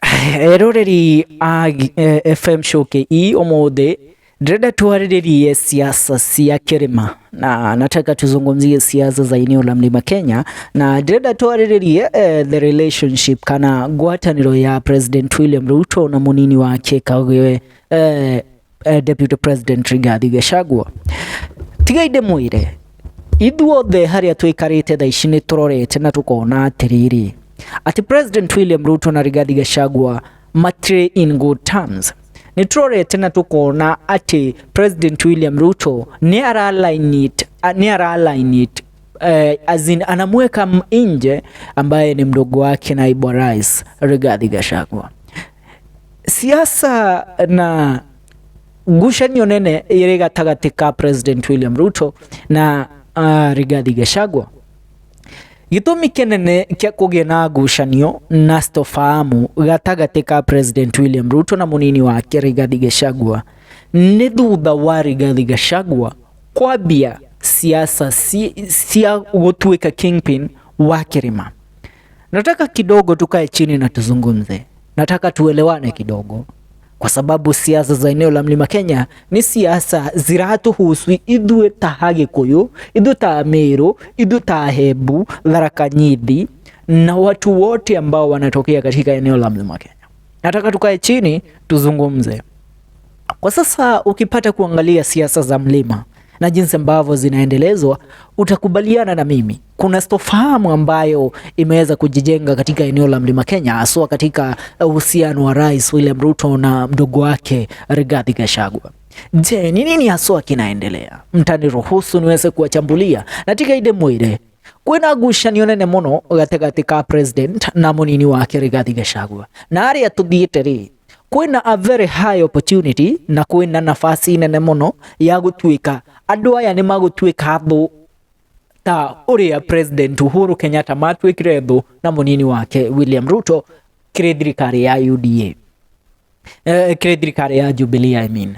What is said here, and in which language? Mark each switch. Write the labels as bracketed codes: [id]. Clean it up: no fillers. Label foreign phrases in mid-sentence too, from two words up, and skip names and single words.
[ki] Eroreri FM show ke omode ndĩrenda twarĩrĩrie siasa cia kĩrĩma na [sw] nataka tuzungumzie siasa za eneo la Mlima Kenya [ki] na ndĩrenda twarĩrĩrie [en] the relationship [ki] kana ngwatanĩro ya President William Ruto na munini wake kawe Deputy President Rigathi Gachagua. Tiga inde mwĩre ithuothe harĩa twĩkarĩte thaa ici nĩ tũrorete na tukona atĩrĩrĩ ati President William Ruto na Rigathi Gachagua matirĩ [en] in good terms. [ki] Ni tũrorete na tukona ati President William Ruto ni ara [en] align it as in [sw] anamweka nje ambaye ni mdogo wake naibu rais Rigathi Gachagua. [ki] Siasa na ngucanio nene ĩrĩ gatagatĩ ka President William Ruto na Rigathi Gachagua. Gĩtũmi kĩnene kĩa kũgĩa na ngucanio na sitofahamu gatagatĩ ka President William Ruto na munini wake Rigathi Gachagua nĩ thutha wa Rigathi Gachagua kwambia siasa cia gũtuĩka kingpin wa kĩrĩma. [sw] Nataka kidogo tukae chini na tuzungumze. Nataka tuelewane kidogo. Kwa sababu siasa za eneo la Mlima Kenya ni siasa ziratuhusu [ki] ithuĩ ta Agĩkũyũ, ithuĩ ta Meru, ithuĩ ta Embu, [sw] Tharaka Nithi na watu wote ambao wanatokea katika eneo la Mlima Kenya. Nataka tukae chini tuzungumze. Kwa sasa ukipata kuangalia siasa za mlima na jinsi ambavyo zinaendelezwa, utakubaliana na mimi kuna sitofahamu ambayo imeweza kujijenga katika eneo la Mlima Kenya, haswa katika uhusiano wa Rais William Ruto na mdogo wake Rigathi Gachagua. Je, ni nini haswa kinaendelea? Mtaniruhusu niweze kuwachambulia. [ki] Natika ide mwire kwina ngucanio nene muno gatagatĩ ka President na munini wake Rigathi Gachagua, na arĩa tuthiĩte rĩ kwina [en] a very high opportunity [ki] na kwina nafasi nene muno ya gũtuĩka andũ aya nĩ magũtuĩka thũ ta ũrĩa President Uhuru Kenyatta matuĩkire thũ na munini wake William Ruto kĩrĩ thirikari ya UDA, kĩrĩ thirikari ya Jubilee [en] I mean.